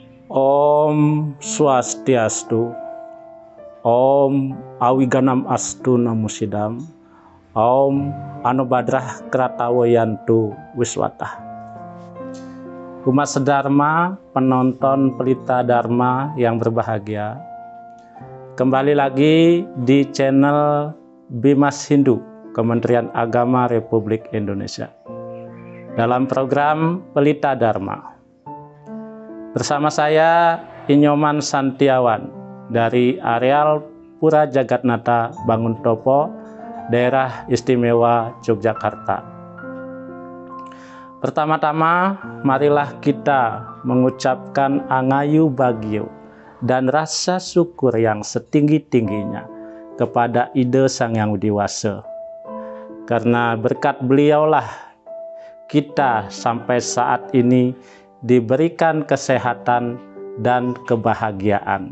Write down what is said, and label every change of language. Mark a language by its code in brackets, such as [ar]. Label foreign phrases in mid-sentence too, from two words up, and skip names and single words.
[sa] Om Swastiastu, Om Awiganam Astu Namusidam, Om Anubadrah Kratawayantu Wiswatah. [id] Umat sedharma, penonton Pelita Dharma yang berbahagia, kembali lagi di channel Bimas Hindu, Kementerian Agama Republik Indonesia, dalam program Pelita Dharma. Bersama saya Inyoman Santiawan dari areal Pura Jagatnata Banguntopo, Daerah Istimewa Yogyakarta. Pertama-tama, marilah kita mengucapkan angayu bagio dan rasa syukur yang setinggi-tingginya kepada Ide Sang Yang Widi Wasa. Karena berkat beliaulah kita sampai saat ini diberikan kesehatan dan kebahagiaan.